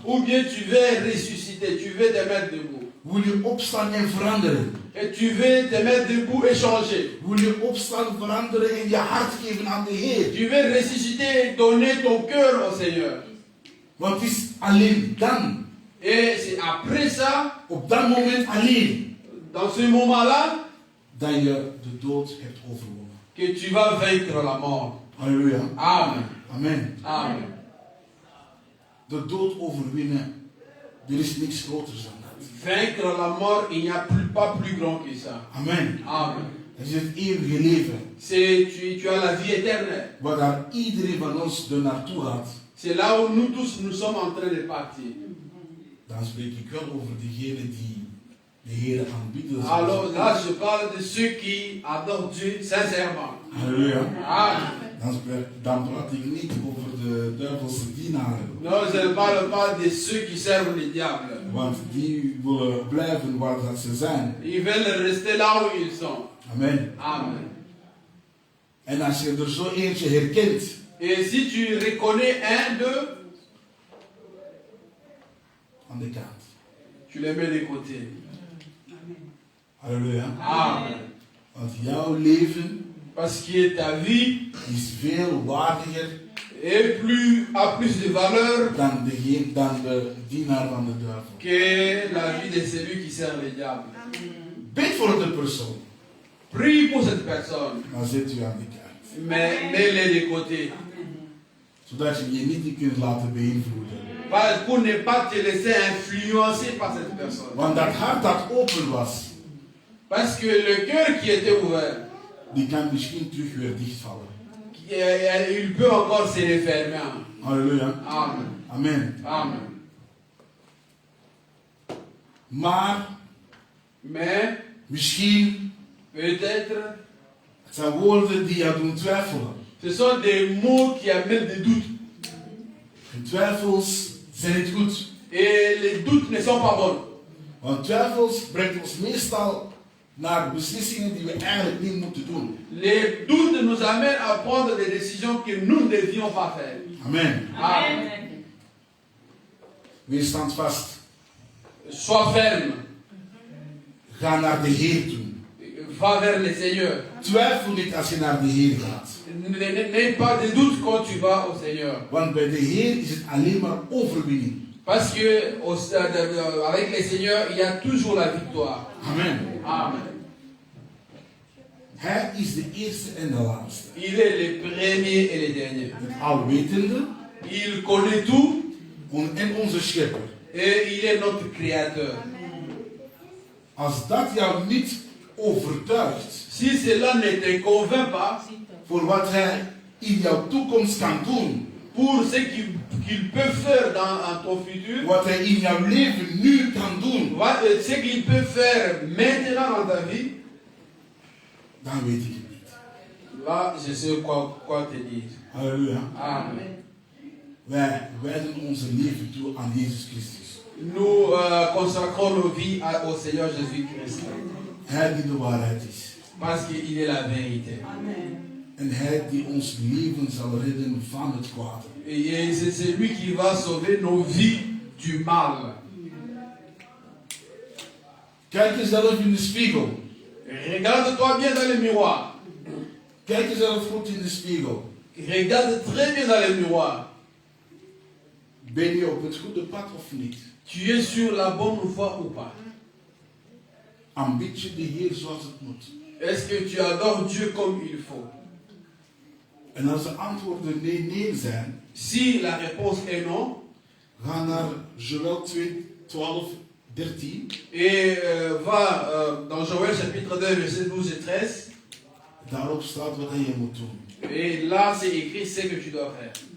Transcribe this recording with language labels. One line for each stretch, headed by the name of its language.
French: ou bien tu veux ressusciter, tu veux te mettre debout.
Dutch: Wil je opstaan en veranderen?
French: Et tu veux te mettre debout et changer.
Dutch: Wil je opstaan, veranderen en je hart geven aan de Heer?
French: Tu veux ressusciter et donner ton cœur au Seigneur.
Dutch: Want het is alleen dan,
French: Et c'est après ça,
Dutch: op dat moment alleen,
French: dans ce moment-là,
Dutch: dat je de dood hebt overwonnen.
French: que tu vas vaincre la mort. Halleluja. Amen. Amen. Amen.
Dutch: De dood overwinnen, er is niks groters dan dat.
French: Vaincre la mort, il n'y a pas plus grand que ça. Amen. Amen.
Dutch: Het is het eeuwige leven,
French: Tu as la vie éternelle.
Dutch: waar daar iedereen van ons er naartoe gaat.
French: C'est là où nous tous, nous sommes en train de partir.
Dutch: Dan spreek ik wel over diegenen die de Heer aanbieden.
French: Alors là, je parle de ceux qui adorent Dieu sincèrement. Halleluja. Amen.
Dutch: Dan praat ik niet over de duivelse dienaren.
French: Non, je ne parle pas de ceux qui servent le diable.
Dutch: Want die willen blijven waar dat ze zijn.
French: Ils veulent rester là où ils sont. Amen. Amen.
Dutch: En als je er zo eentje herkent,
French: Et si tu reconnais un d'eux,
Dutch: aan de kant.
French: tu les mets de côté. Halleluja. Amen.
Dutch: Want jouw leven
French: Parce que ta vie
Dutch: is veel waardiger
French: a plus de valeur
Dutch: dan de dienaar van de duivel.
French: que la vie de celui qui sert le diable.
Dutch: Bid voor de persoon,
French: Prie pour cette personne,
Dutch: maar zet u aan de kant.
French: mais mets-les de côté.
Dutch: Zodat je je niet kunt laten beïnvloeden.
French: Pour ne pas te laisser influencer par cette personne.
Dutch: Want dat hart dat open was,
French: Parce que le cœur qui était ouvert,
Dutch: die kan misschien terug weer dichtvallen.
French: il peut encore se refermer. Halleluja. Amen. Amen. Amen.
Dutch: Maar
French: Mais,
Dutch: misschien,
French: peut-être,
Dutch: het zijn woorden die je doen twijfelen.
French: ce sont des mots qui amènent des doutes.
Dutch: En twijfels zijn niet goed.
French: Et les doutes ne sont pas bons.
Dutch: Want twijfels brengt ons meestal naar beslissingen die we eigenlijk niet moeten doen.
French: Les doutes nous amènent à prendre des décisions que nous ne devions pas faire. Amen. Amen.
Dutch: Wees standvast.
French: Sois ferme.
Dutch: Ga naar de Heer toe.
French: Va vers le Seigneur.
Dutch: Twijfel niet als je naar de Heer gaat.
French: N'aie pas de doute quand tu vas au Seigneur.
Dutch: Want bij de Heer is het alleen maar overwinning.
French: Parce que avec le Seigneur, il y a toujours la victoire. Amen. Amen.
Dutch: Hij is de eerste en de laatste.
French: Il est le premier et le dernier.
Dutch: Het alwetende
French: Il connaît tout
Dutch: en onze schepper.
French: et il est notre créateur.
Dutch: Als dat jou niet overtuigt
French: Si cela ne te convainc pas
Dutch: voor wat hij in jouw toekomst kan doen,
French: pour ce qu'il peut faire dans ton futur,
Dutch: wat hij in jouw leven nu kan doen,
French: ce qu'il peut faire maintenant dans ta vie,
Dutch: dan weet ik het niet.
French: là, je sais quoi te dire. Halleluja. Amen.
Dutch: Wij wijden onze leven toe aan Jezus Christus.
French: Nous consacrons nos vies au Seigneur Jésus-Christ.
Dutch: Hij die de waarheid is.
French: Parce qu'il est la vérité.
Dutch: En hij die ons leven zal redden van het kwaad.
French: Et c'est celui qui va sauver nos vies du mal.
Dutch: Kijk jezelf in de spiegel.
French: Regarde-toi bien dans le miroir.
Dutch: Kijk jezelf goed in de spiegel.
French: Regarde très bien dans le miroir.
Dutch: Ben je op het goede pad of niet?
French: Tu es sur la bonne voie ou pas?
Dutch: Aanbid je de Heer zoals het moet?
French: Est-ce que tu adores Dieu comme il faut?
Dutch: En als de antwoorden nee zijn,
French: Si la réponse est non,
Dutch: ga naar Joël 2, 12, 13.
French: et va dans Joël chapitre 2 verset 12 et 13,
Dutch: Daarop staat wat je moet doen.
French: et là c'est écrit ce que tu dois faire.